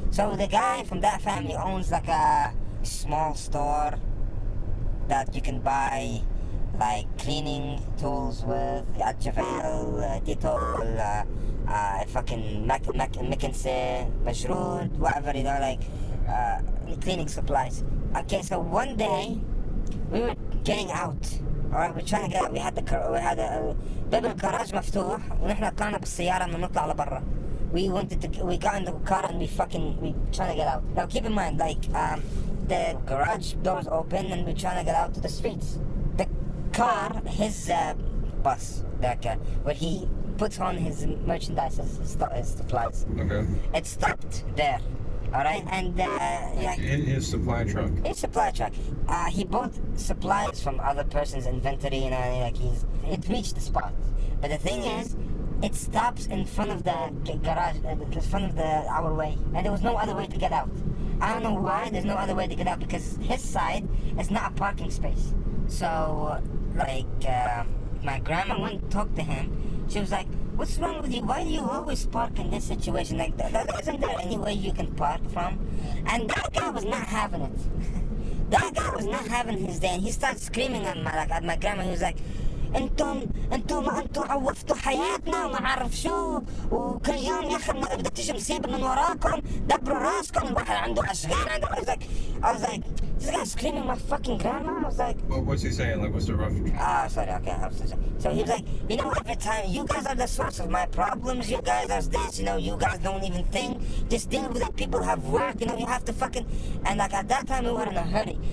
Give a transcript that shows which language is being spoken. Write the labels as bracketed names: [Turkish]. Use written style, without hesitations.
[English] So the guy from that family owns like a small store that you can buy like cleaning tools with, Javel, Dettol, fucking McKinsey, Majrood, whatever, you know, like cleaning supplies. Okay, so one day we were getting out. Alright, we're trying to get out. We had [Arabic] باب الجراج مفتوح ونحن طلعنا بالسيارة إنه نطلع لبرا. [English] We got in the car and we trying to get out. Now keep in mind, like the garage doors open and we're trying to get out to the streets. The car, his bus, where he puts on his merchandise, his supplies. Okay. It stopped there. Alright, and in his supply truck. His supply truck. He bought supplies from other person's inventory, you know, like it reached the spot. But the thing is, it stops in front of the garage, in front of our way, and there was no other way to get out. I don't know why there's no other way to get out, because his side is not a parking space. So, like, my grandma went and talked to him. She was like, "What's wrong with you? Why do you always park in this situation? Like, isn't there any way you can park from?" And that guy was not having it. That guy was not having his day, and he started screaming at my grandma. He was like, [Arabic] انتم عوفتوا حياتنا وما عارف شو، وكل يوم يا اخي بدك تيجي مصيبه من وراكم، دبروا راسكم، الواحد عنده اشغال. [English] I was like, this guy screaming my fucking grandma. I was like, well, what's he saying? Like, what's the rough? Sorry, okay. So he was like, you know, every time you guys are the source of my problems. You guys are this, you know. You guys don't even think. Just deal with it. People have work, you know. You have to fucking. And like at that time we were in a hurry.